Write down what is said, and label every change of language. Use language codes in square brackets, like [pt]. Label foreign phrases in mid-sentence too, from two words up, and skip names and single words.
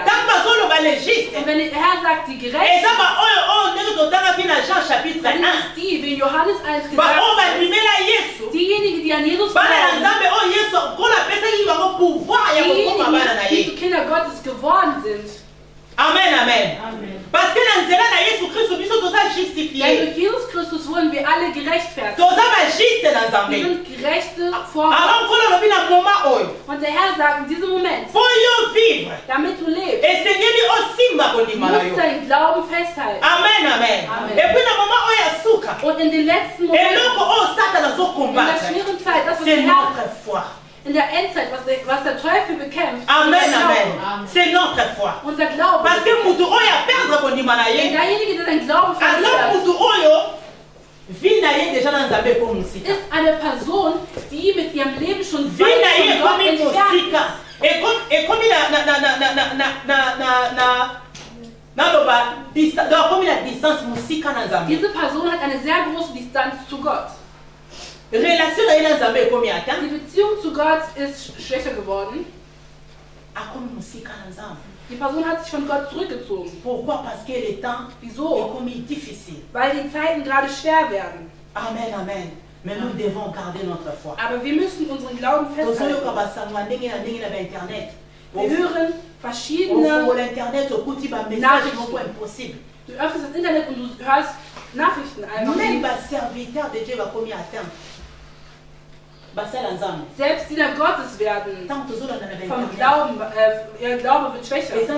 [de] Und wenn der Herr sagt, die Gerechten, dann ist die, wie Johannes 1 gesagt hat, diejenigen, die an Jesus glauben, die zu Kinder Gottes geworden sind. [fr] Amen, amen. Parce que dans [de] Denn durch Jesus Christus wurden wir alle gerechtfertigt. Wir sind Gerechte vor Gott. Und der Herr sagt in diesem Moment, damit du lebst, du musst deinen Glauben festhalten. Amen, amen. Und in den letzten Momenten, in der schweren Zeit, das ist der Herr. In der Endzeit, was der Teufel bekämpft, [fr] amen, amen. C'est notre foi. [de] Unser Glaube. [fr] Parce que [ln] mutu oya perdre kondima na ye. [de] Derjenige, der seinen Glauben verliert, ist eine Person, die mit ihrem Leben schon weit von Gott entfernt ist. Diese Person hat eine sehr große Distanz zu Gott. Die Beziehung zu Gott ist schwächer geworden. Die Person hat sich von Gott zurückgezogen. Wieso? Weil die Zeiten gerade schwer werden. Amen, amen. [fr] Mais nous devons garder notre foi. [de] Aber wir müssen unseren Glauben festhalten. Wir hören verschiedene Nachrichten. Du öffnest das Internet und du hörst Nachrichten einfach. Selbst Diener Gottes werden vom Glauben, ihr Glaube wird schwächer.